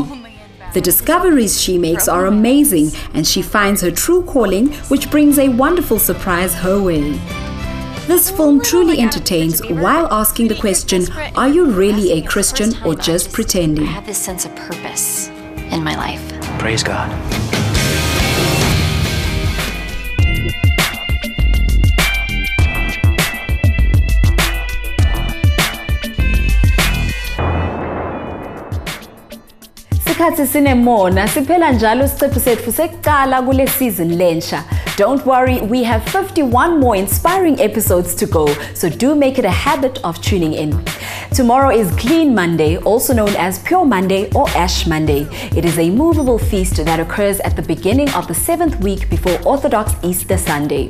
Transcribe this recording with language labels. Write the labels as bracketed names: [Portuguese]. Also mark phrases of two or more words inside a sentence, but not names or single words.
[English] The discoveries she makes are amazing, and she finds her true calling, which brings a wonderful surprise her way. This film truly entertains while asking the question, are you really a Christian or just pretending? I have this sense of purpose in my life. Praise God. [Swati] Isikhathi sinemona siphela njalo isiqephu sethu sekuqala kule season lensha. [English] Don't worry, we have 51 more inspiring episodes to go, so do make it a habit of tuning in. Tomorrow is Clean Monday, also known as Pure Monday or Ash Monday. It is a movable feast that occurs at the beginning of the 7th week before Orthodox Easter Sunday.